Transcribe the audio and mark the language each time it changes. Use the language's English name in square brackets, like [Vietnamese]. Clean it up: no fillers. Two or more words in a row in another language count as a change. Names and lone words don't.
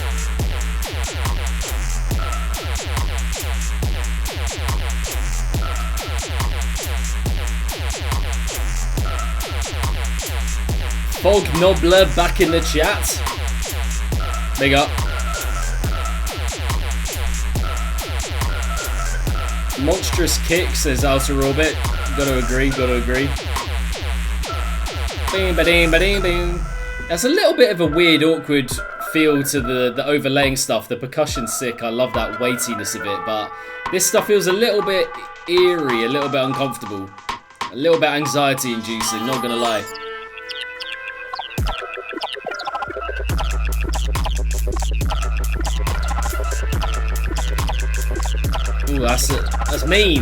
[English] Fog Nobler back in the chat. Big up. Monstrous Kick says Outer Orbit. Gotta agree. Boom, ba-ding, ba-ding, boom. That's a little bit of a weird, awkward feel to the overlaying stuff. The percussion's sick. I love that weightiness of it, but this stuff feels a little bit eerie, a little bit uncomfortable, a little bit anxiety-inducing. Not gonna lie. Ooh, that's mean.